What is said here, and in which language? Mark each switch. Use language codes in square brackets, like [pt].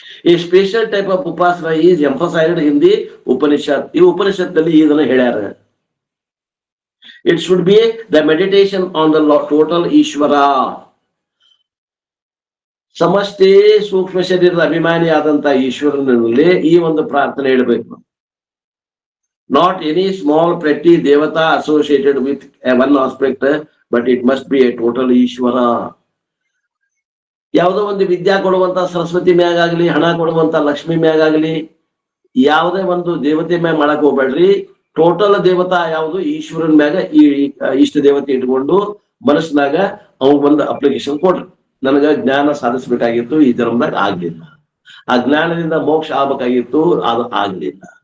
[en] ಈ special type of upasana is emphasized in the Upanishad. [kn] ಈ ಉಪನಿಷತ್ನಲ್ಲಿ ಇದನ್ನ ಹೇಳ್ಯಾರ. [en] It should be the meditation on the total Ishwara. [kn] ಸಮಷ್ಟಿ ಸೂಕ್ಷ್ಮ ಶರೀರದ ಅಭಿಮಾನಿ ಆದಂತ ಈಶ್ವರನಲ್ಲಿ ಈ ಒಂದು ಪ್ರಾರ್ಥನೆ ಇಡಬೇಕು. [en] Not any small petty devata associated with one aspect, but it must be a total Ishvara. [kn] ಯಾವುದೋ ಒಂದು ವಿದ್ಯಾ ಕೊಡುವಂತ ಸರಸ್ವತಿ ಮ್ಯಾಗಾಗ್ಲಿ, ಹಣ ಕೊಡುವಂತ ಲಕ್ಷ್ಮಿ ಮ್ಯಾಗಾಗ್ಲಿ, ಯಾವುದೇ ಒಂದು ದೇವತೆ ಮ್ಯಾಗ ಮಾಡಕ್ ಹೋಗ್ಬೇಡ್ರಿ. ಟೋಟಲ್ ದೇವತಾ ಯಾವುದು, ಈಶ್ವರನ್ ಮ್ಯಾಗ ಈ ಇಷ್ಟ ದೇವತೆ ಇಟ್ಕೊಂಡು ಮನಸ್ಸಿನಾಗ ಅವ್ನ ಒಂದು ಅಪ್ಲಿಕೇಶನ್ ಕೊಡ್ರಿ. ನನಗ ಜ್ಞಾನ ಸಾಧಿಸ್ಬೇಕಾಗಿತ್ತು, ಈ ಜನ್ಮದಾಗ ಆಗ್ಲಿಲ್ಲ. ಆ ಜ್ಞಾನದಿಂದ ಮೋಕ್ಷ ಆಗ್ಬೇಕಾಗಿತ್ತು, ಅದು ಆಗ್ಲಿಲ್ಲ.